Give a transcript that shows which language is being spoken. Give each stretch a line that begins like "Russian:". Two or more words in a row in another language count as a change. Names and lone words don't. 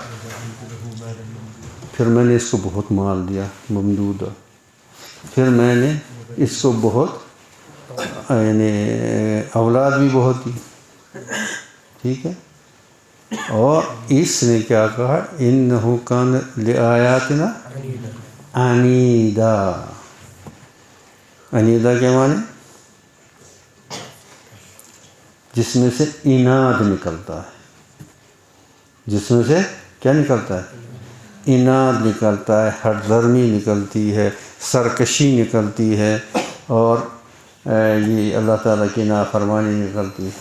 Urdu: پھر میں نے اس کو بہت مال دیا ممدودہ، پھر میں نے اس کو بہت یعنی اولاد بھی بہت دی، ٹھیک ہے. اور اس نے کیا کہا؟
Arabic: انہ کان لآیاتنا عنیدا.
Urdu: عنیدا کے معنی؟ جس میں سے عناد نکلتا ہے. جس میں سے کیا نکلتا ہے؟ عناد نکلتا ہے، ہٹ درمی نکلتی ہے، سرکشی نکلتی ہے، اور یہ اللہ تعالیٰ کی نافرمانی نکلتی ہے.